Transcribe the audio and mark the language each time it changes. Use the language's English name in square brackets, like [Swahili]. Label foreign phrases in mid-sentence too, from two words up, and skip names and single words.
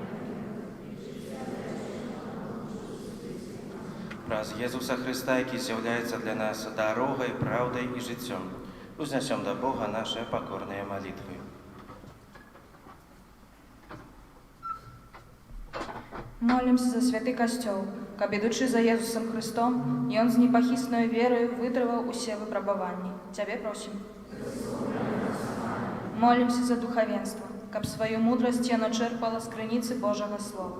[Ukrainian] Праз Єзуса Христа, який з'являється для нас дорогою, правдою і життям, узнесем до Бога наші покорні молитви. Молимся за святый [Belarusian] касцёл, каб ідучы за Езусом Христом, Ён з непахісною верою вытрываў усе выпрабаванні. Цябе просім. [Ukrainian] Молимся за [Belarusian] духавенство, каб сваю мудрасць яно чэрпала з крыніцы Божага Слова.